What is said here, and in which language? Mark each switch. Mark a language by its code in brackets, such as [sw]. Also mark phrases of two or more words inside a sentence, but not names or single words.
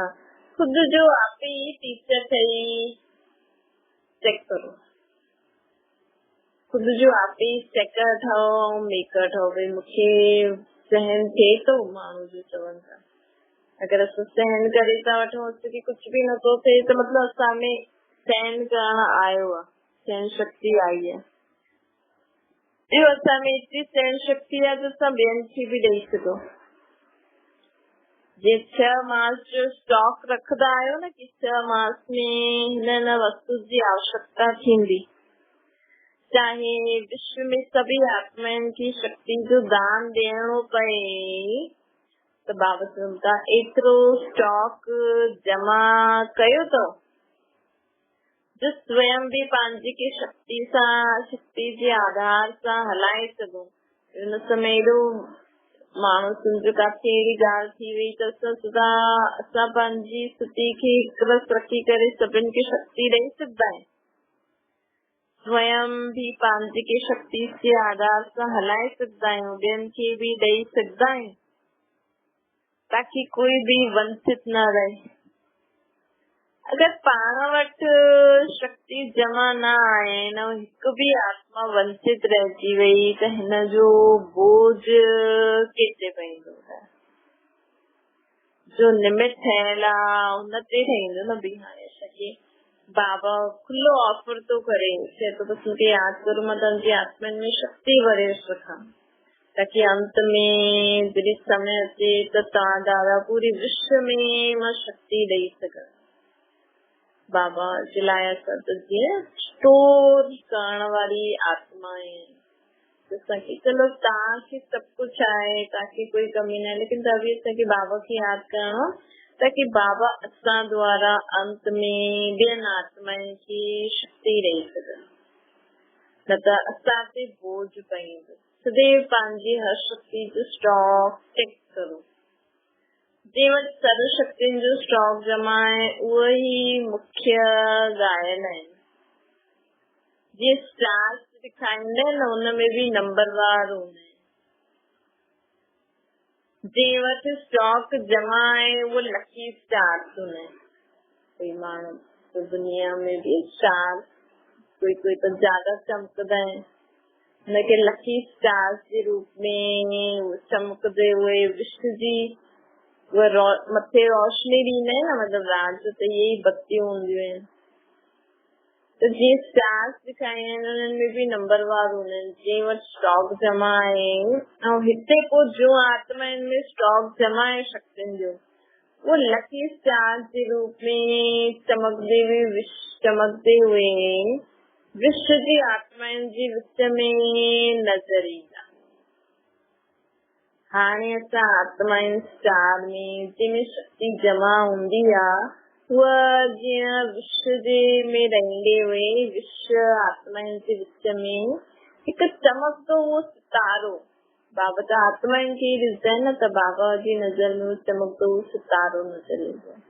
[sd] खुद जो आप ही टीचर ठही चेक करो, खुद जो आप ही चेकर ठहो मेकर ठहो भई मूंखे सहन थिए थो माण्हू जो चवनि था। अगर असां सहन करे था वठूं की कुछ भी नथो थिए त मतलब असां में सहन करण आयो आहे, सहन शक्ति आई आहे। ॿियो असां में एतिरी सहन शक्ति आहे त असां ॿियनि खे बि ॾेई सघूं। जे 6 मास जो स्टॉक रखंदा आहियो न कि 6 मास में हिन वस्तु जी आवश्यकता थींदी, चाहे विश्व में सभी आत्माउनि की शक्ति जो दान ॾियणो पए त बाबा चवनि था एतिरो स्टॉक जमा कयो अथव जो स्वयं भी पंहिंजी के शक्ति जे आधार सां हलाए सघूं। हिन समय एॾो माण्हू सम्झो काथे अहिड़ी ॻाल्हि थी वई त असां पंहिंजी स्थिति खे हिकु रखी करे सभिनि खे शक्ति ॾेई सघंदा आहियूं, स्वयं भी पंहिंजी के शक्ति जे आधार सां हलाए सघंदा आहियूं, ॿियनि खे भी ॾेई सघंदा आहियूं ताकि कोई भी वंचित न रहे। अगर पाण वटि शक्ति जमा न आहे न हिकु भी आत्मा वंचित रहिजी वई त हिन जो बोझ केतिरे पवंदो आहे। जो निमित ठहियल आहे हुन ते ठहींदो न भई हाणे असांखे बाबा खुलो ऑफर तो करे चए थो बस मूंखे यादि करो मां तव्हांजी आत्माउनि में शक्ति भरे रखां ताकि अंत में जॾहिं समय अचे त तव्हां द्वारा पूरे विश्व में मां शक्ति ॾेई सघां। बाबा जे लाइ असां त जीअं स्टोर करण वारी आत्मा आहिनि असांखे चलो तव्हांखे सभु कुझु आहे, तव्हांखे कोई कमी न आहे, लेकिन त बि असांखे बाबा खे यादि करणो ताकि बाबा असां द्वारा अंत में ॿियनि आत्माउनि खे शक्ति ॾेई सघनि, न त असां ते बोझ पवंदो। सदैव पंहिंजी हर शक्ति जो स्टॉक चेक करो। जे वटि सर्व शक्तियुनि जो स्टॉक जमा आहे उहे ई मुख्य गायन आहिनि। जीअं स्टार्स ॾेखारींदा आहिनि न हुन में भी नंबरवार हूंदा आहिनि। जे वटि स्टॉक जमा आहे उहे [en] lucky stars [sd] हूंदा आहिनि। कोई माण्हू तो दुनिया में भी स्टार कोई तो ज्यादा चमकदा आहिनि, हुनखे [en] lucky stars [sd] जे रूप में चमकदे हुए विश्व जी मथे रोशनी ॾींदा आहिनि न, मतलब रात जो त इहे ई बत्तियूं हूंदियूं आहिनि। त जीअं स्टार्स ॾेखारिया आहिनि उन्हनि में भी नंबरवार हूंदा आहिनि। जंहिं वटि स्टॉक जमा आहे ऐं हिते पोइ जो आत्माउनि में स्टॉक जमा आहे शक्तियुनि जो वो [en] lucky star [sd] जे रूप में [hi] चमकते हुए [sd] विश्व जी आत्माउनि जे विच में नज़र ईंदा। हाणे असां आत्माउनि स्टार में जंहिंमें शक्ति जमा हूंदी आहे उहा जीअं विश्व जे में रहंदे हुए विश्व आत्माउनि जे विच में हिकु चमकंदो हुओ सितारो, बाबा त आत्माउनि खे ॾिसंदा आहिनि न त बाबा जी नज़र में चमकंदो हुओ सितारो नज़र ईंदो आहे।